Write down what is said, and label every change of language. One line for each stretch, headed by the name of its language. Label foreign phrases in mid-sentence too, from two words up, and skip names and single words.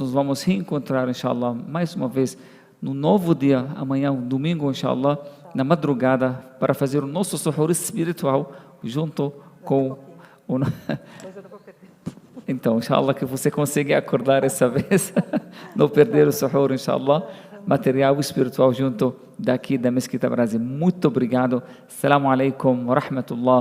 Portuguese: Nos vamos reencontrar, inshallah, mais uma vez no novo dia, amanhã, domingo, inshallah, na madrugada, para fazer o nosso suhoor espiritual junto com o... Então, inshallah, que você consiga acordar essa vez, não perder o suhoor, inshallah, material espiritual junto daqui da Mesquita Brasil. Muito obrigado.
Arabic: السلام عليكم ورحمة الله.